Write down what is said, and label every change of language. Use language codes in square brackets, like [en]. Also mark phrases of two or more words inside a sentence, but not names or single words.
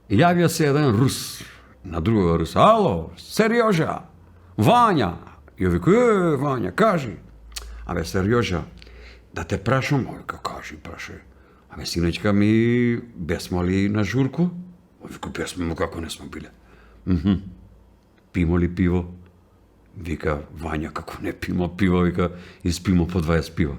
[sr] Javio se jedan Rus na drugog Rusa. Alo, Serjoža, Vanja. I ovi Vanja, kaži. [mk] Абе, Серјожа, да те прашам, вика, кажи, прашај. Абе, синечка ми, бесмо ли на журку? Вика, бесмо, како не сме биле. Пимо ли пиво? Вика, Вања, како не пимо пиво, вика, испимо по 20 пива.